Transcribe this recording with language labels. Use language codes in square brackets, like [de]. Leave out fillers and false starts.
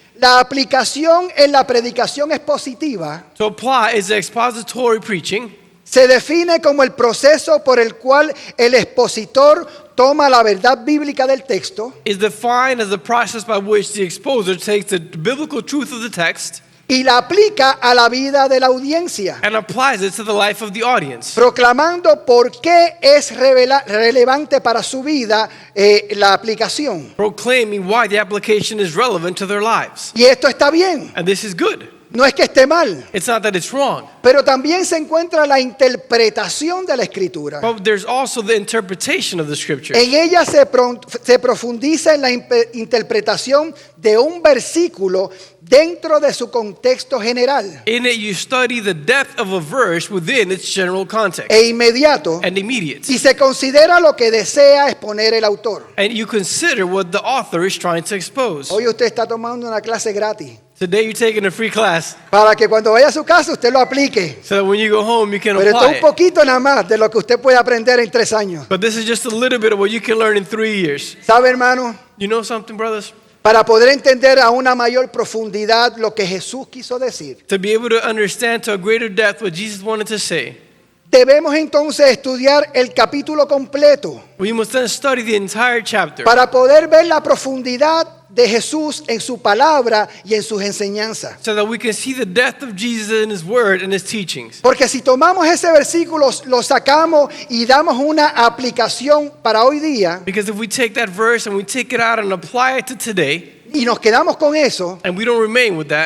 [es] La aplicación en la predicación expositiva [en] To apply is the expository preaching. [es] se define como el proceso por el cual el expositor toma la verdad bíblica del texto [en] Is defined as the process by which the exposer takes the biblical truth of the text [es] y la aplica a la vida de la audiencia, [en] and applies it to the life of the audience, [es] proclamando por qué es relevante para su vida la aplicación. [en] proclaiming why the application is relevant to their lives. [es] Y esto está bien, [en] And this is good. [es] no es que esté mal, [en] It's not that it's wrong, [es] pero también se encuentra la interpretación de la Escritura. [en] but there's also the interpretation of the scripture. [es] En ella se profundiza en la interpretación de un versículo dentro de su contexto general [en] In it, you study the depth of a verse within its general context [es] e inmediato, [en] and immediate. [es] y se considera lo que desea exponer el autor. [en] And you consider what the author is trying to expose. [es] Hoy usted está tomando una clase gratis [en] Today, you're taking a free class [es] para que cuando vaya a su casa usted lo aplique. [en] so that when you go home, you can [es] Pero esto es [en] apply [es] un [en] it. [es] poquito nada más de lo que usted puede aprender en 3 años. [en] But this is just a little bit of what you can learn in 3 years. [es] ¿Sabe, hermano? [en] You know something, brothers? [es] Para poder entender a una mayor profundidad lo que Jesús quiso decir, [en] To be able to understand to a greater depth what Jesus wanted to say, [es] debemos entonces estudiar el capítulo completo [en] we must then study the entire chapter [es] para poder ver la profundidad de Jesús en su palabra y en sus enseñanzas. [en] so that we can see the depth of Jesus in His Word and His teachings. [es] Porque si tomamos ese versículo, lo sacamos y damos una aplicación para hoy día [en] Because if we take that verse and we take it out and apply it to today, [es] y nos quedamos con eso, [en] and we don't remain with that,